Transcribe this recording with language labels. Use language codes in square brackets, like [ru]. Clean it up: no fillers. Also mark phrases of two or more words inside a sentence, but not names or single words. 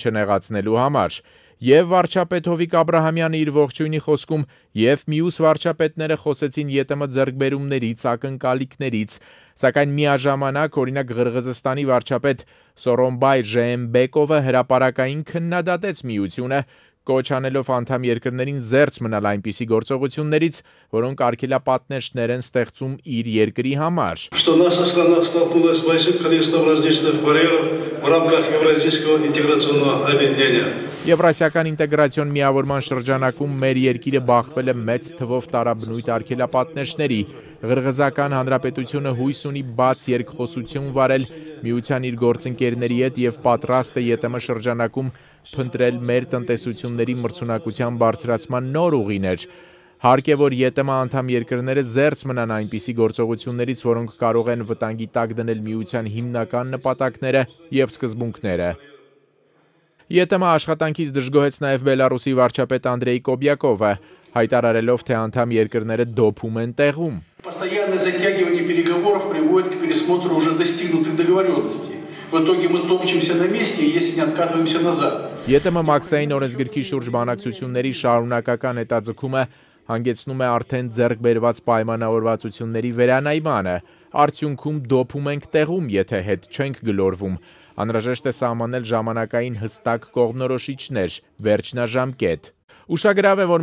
[hy] չնեղացնելու համար։ Եվ վարչապետ Հովիկ Աբրահամյանը իր ողջույնի խոսքում և մյուս վարչապետները խոսեցին ԵՏՄ ձեռքբերումներից, ակնկալիքներից, սակայն միաժամանակ, օրինակ Ղրղըզստանի վարչապետ Սորոնբայ Ժեենբեկովը հրապարակային քննադատեց միությունը, կոչ անելով անդամ երկրներին զերծ մնալ այնպիսի գործողություններից, որոնք արգելապատնեշտներ են ստեղծում իր երկրի համար։ [ru] Что наша страна столкнулась с большим количеством различных барьеров в рамках Евразийского интеграционного объединения. [hy] Եվրասիական ինտեգրացիոն միավորման շրջանակում մեր երկիրը բախվել է մեծ թվով տարաբնույթ արգելապատնեշտների։ Ղրղըզական հանրապետությունը հույս ունի բաց երկխոսություն վարել միության իր գործընկերների հետ և պատրաստ է ԵՏՄ շրջանակում փնտրել մեր տնտեսությունների մրցունակության բարձրացման նոր ուղիներ։ Հարկ է, որ ԵՏՄ անդամ երկրները զերծ մնան այնպիսի գործողություններից, որոնք կարող են վտանգի տակ դնել միության հիմնական նպատակները և սկզբունքները։ ԵՏՄ աշխատանքից դժգոհեց նաև Բելարուսի վարչապետ Անդրեյ Կոբյակովը, հայտարարելով, թե անդամ երկրները դոփում են տեղում։ [ru] Постоянное затягивание переговоров приводит к пересмотру уже достигнутых договоренностей. В итоге мы топчемся на месте, если не откатываемся назад. [hy] ԵՏՄ մաքսային օրենսգրքի շուրջ բանակցությունների շարունակական հետաձգումը հանգեցնում է արդեն ձեռք բերված պայմանավորվածությունների վերանայմանը։ Արդյունքում դոփում ենք տեղում, եթե հետ չենք գլորվում։ Անհրաժեշտ է սահմանել ժամանակային հստակ կողմնորոշիչներ, վերջնաժամկետ։ Ուշագրավ է, որ